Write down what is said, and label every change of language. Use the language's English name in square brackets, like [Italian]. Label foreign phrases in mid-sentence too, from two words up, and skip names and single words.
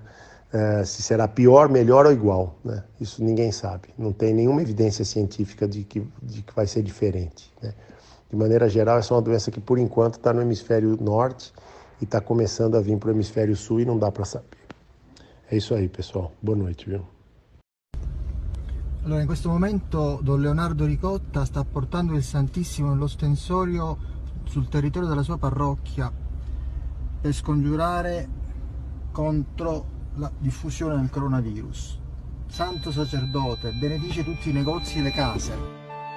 [Portuguese] Se será pior, melhor ou igual, né? Isso ninguém sabe. Não tem nenhuma evidência científica de que vai ser diferente, né? De maneira geral, essa é uma doença que, por enquanto, está no hemisfério norte e está começando a vir para o hemisfério sul e não dá para saber. É isso aí, pessoal. Boa noite, viu? [Italian] Allora, in questo momento Don Leonardo Ricotta sta portando il Santissimo nell'ostensorio sul territorio della sua parrocchia per scongiurare contro la diffusione del coronavirus. Santo sacerdote, benefici tutti i negozi e le case.